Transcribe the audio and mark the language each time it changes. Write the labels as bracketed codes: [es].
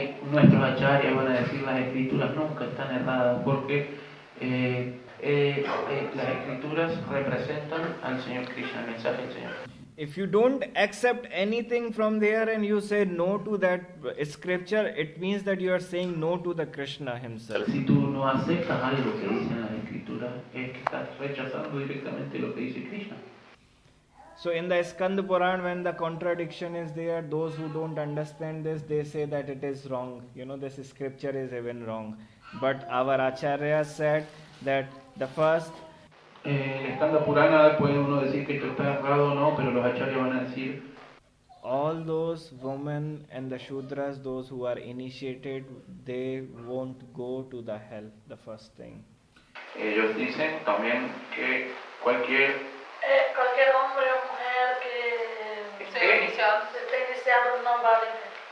[es] Nuestros acharyas van a decir las escrituras nunca están erradas porque las escrituras representan al Señor Krishna, el mensaje del Señor. [en] If you don't accept anything from there and you say no to that scripture, it means that you are saying no to the Krishna himself. [es] Si tú no aceptas algo que dicen las escrituras, es que estás rechazando directamente lo que dice Krishna. [en] So in the Skanda Puran, when the contradiction is there, those who don't understand this, they say that it is wrong. This scripture is even wrong. But our Acharya said that the first... [es] El Skanda Purana puede uno decir que esto está errado o no, pero los acharyas van a decir [en] all those women and the Shudras, those who are initiated, they won't go to the hell, the first thing. [es] Ellos dicen también que cualquier hombre o mujer que esté iniciado no va a ir.